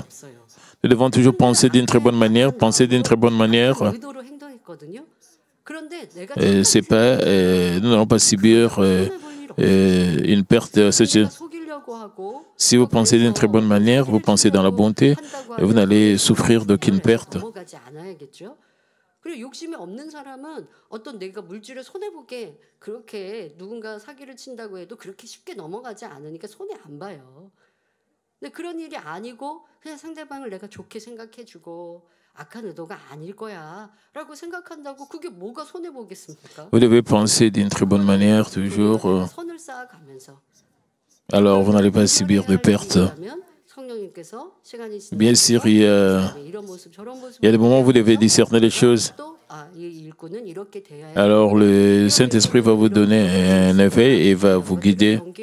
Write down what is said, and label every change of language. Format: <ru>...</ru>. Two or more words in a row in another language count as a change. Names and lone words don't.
<fr>Nous devons toujours penser d'une très bonne manière, c'est pas, nous n'allons pas subir une perte. Si vous pensez d'une très bonne manière, vous pensez dans la bonté, et vous n'allez souffrir d'aucune perte.</fr> <ko>그리고 욕심이 없는 사람은 어떤 내가 물질을 손해보게 그렇게 누군가 사기를 친다고 해도 그렇게 쉽게 넘어가지 않으니까 손해 안 봐요. 근데 그런 일이 아니고 그냥 상대방을 내가 좋게 생각해주고 악한 의도가 아닐 거야라고 생각한다고 그게 뭐가 손해 보겠습니까?</ko> <fr>Vous devez penser d'une très bonne manière toujours. Alors vous n'allez pas subir de pertes. Bien sûr, il y a des moments où vous devez discerner les choses. Alors le Saint-Esprit va vous donner un effet et va vous guider.</fr>